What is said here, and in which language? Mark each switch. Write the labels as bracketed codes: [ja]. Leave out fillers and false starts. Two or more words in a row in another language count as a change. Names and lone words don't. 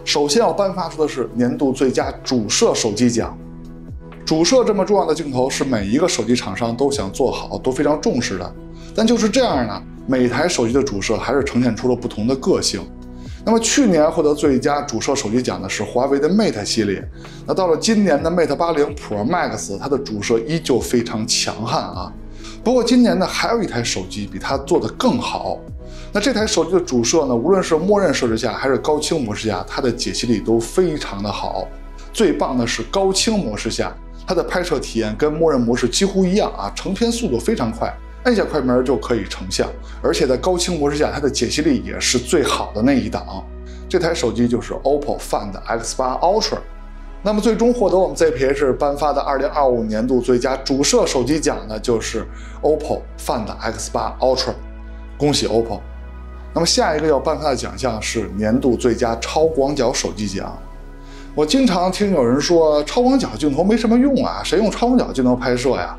[zh] 首先要頒發出的是年度最佳主攝手機獎。主攝這麼重要的鏡頭是每一個手機廠商都想做好，都非常重視的。但就是這樣呢，每台手機的主攝還是呈現出了不同的個性。那麼去年獲得最佳主攝手機獎的是華為的 Mate 系列。那到了今年的 Mate 80 Pro Max， 它的主攝依舊非常強悍啊。不過今年呢，還有一台手機比它做得更好。那這台手机的主攝呢，無論是默認設置下還是高清模式下，它的解析力都非常的好。最棒的是高清模式下，它的拍攝體驗跟默認模式幾乎一樣啊，成片速度非常快，按下快门就可以成像。而且在高清模式下，它的解析力也是最好的那一檔。这台手機就是 OPPO Find X8 Ultra。那麼最終獲得我們 ZPH 頒發的2025年度最佳主攝手機獎呢，就是 OPPO Find X8 Ultra，恭喜 OPPO。那麼下一個要頒發的獎項是年度最佳超廣角手機獎。我經常聽有人說超廣角鏡頭沒什麼用啊，誰用超廣角鏡頭拍攝呀？